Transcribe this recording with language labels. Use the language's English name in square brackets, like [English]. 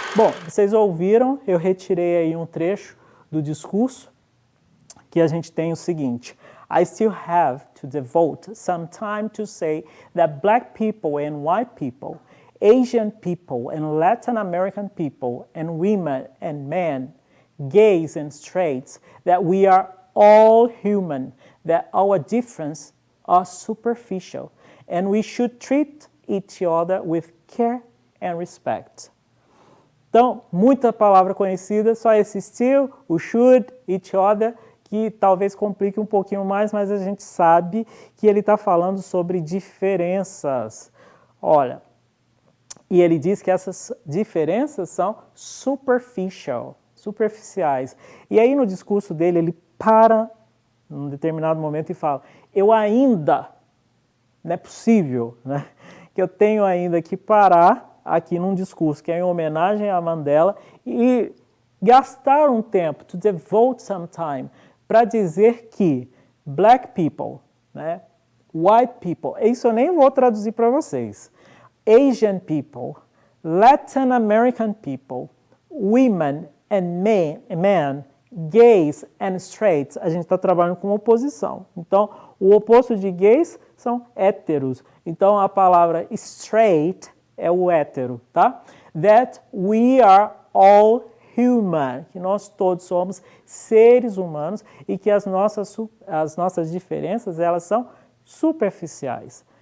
[Portuguese] Bom, vocês ouviram, eu retirei aí um trecho do discurso que a gente tem o seguinte: [English] I still have to devote some time to say that black people and white people, Asian people and Latin American people, and women and men, gays and straights, that we are all human, that our differences are superficial, and we should treat each other with care and respect. [Portuguese] Então, muita palavra conhecida, só esse still, o should, each other, que talvez complique um pouquinho mais, mas a gente sabe que ele está falando sobre diferenças. Olha, e ele diz que essas diferenças são superficiais. E aí no discurso dele, ele para num determinado momento e fala: eu ainda, não é possível, né, que eu tenho ainda que parar aqui num discurso que é em homenagem a Mandela e gastar um tempo, [English] to devote some time, [Portuguese] para dizer que [English] black people, [Portuguese] né, [English] white people, [Portuguese] isso eu nem vou traduzir para vocês, [English] Asian people, Latin American people, women and men, gays and straights. [Portuguese] A gente está trabalhando com oposição. Então, o oposto de gays são héteros. Então, a palavra straight é o hétero, tá? [English] That we are all human, [Portuguese] que nós todos somos seres humanos e que as nossas diferenças, elas são superficiais.